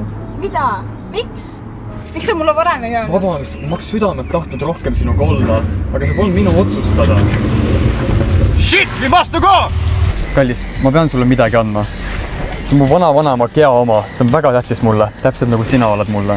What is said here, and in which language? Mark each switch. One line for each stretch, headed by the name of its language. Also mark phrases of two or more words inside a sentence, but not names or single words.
Estonian: Mida? Miks? Miks sa mulle varem ei öelnud? Vabandust, ma oleks südamelt tahtnud rohkem sinuga olla, aga see polnud minu otsustada.
English: Shit, we must go!
Estonian: Kallis, ma pean sulle midagi andma. See on mu vana-vanama Gea oma. See on väga tähtis mulle, täpselt nagu sina oled mulle.